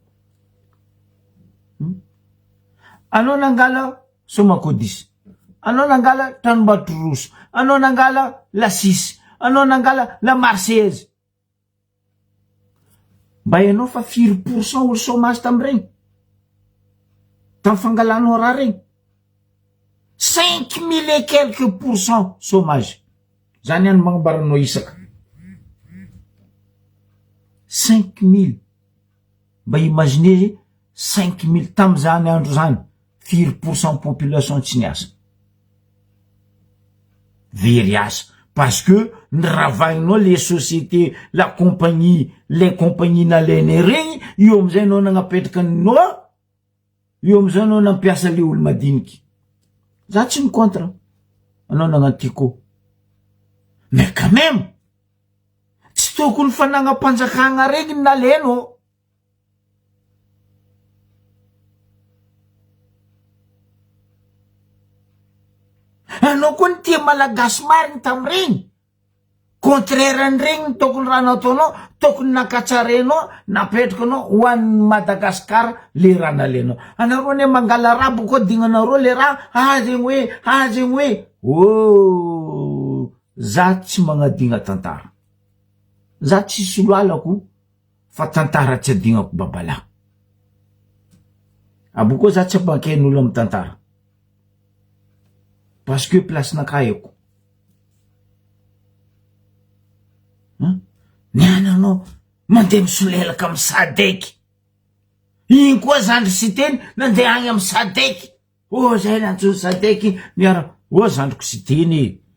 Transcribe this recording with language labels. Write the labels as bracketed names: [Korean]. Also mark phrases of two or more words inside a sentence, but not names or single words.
[Malagasy] Anao nangala Somakodis. Anao nangala Tranombato-Roso. Anao nangala La Six. Anao nangala La Marseillaise. Mba hainao fa 4% olo chômage tamregny. Tam fangalanao raha regny. [French] 5000 et quelques pourcent chômage. [Malagasy] Zany any magnabaranao isaka. 5000. Mba imaginez 5000 tamizany andro zany. 4% population tsy niasa. Very asa. [French] Parce que [Malagasy] niravainao [French] les sociétés, la compagnie, les compagnies [Malagasy] nalainy regny, io amizay nao nagnapetraka anao, io amizay nao nampiasa le olo madiniky. Za tsy mi-contre. Anao nagnantiko. [French] Mais quand même, [Malagasy] tsy tokony fanagna-panjakagna regny nalaino. Anao koa ny tia malagasy mariny tamregny. Contraire an'iregny tokony raha nataonao, tokony nakatsarenao, napetrakanao ho an'ny Madagasikara le raha nalainao. Anareo ne mangala rabo koa dignanareo le raha, zegny hoe. Oh, za tsy magnadigna tantara. Za tsy soloalako fa tantara tsy adignako babala. Abo koa za tsy ampaken'olo amin'ny tantara. [French] Parce que place [Malagasy] nakaeko. Niananao mandeha misolelaka amin'ny Sadeky. Igny koa Zandry sy teny nandeha agny amin'ny Sadeky. Oh, zay nantsony Sadeky miara. Oh, Zandriko sy teny.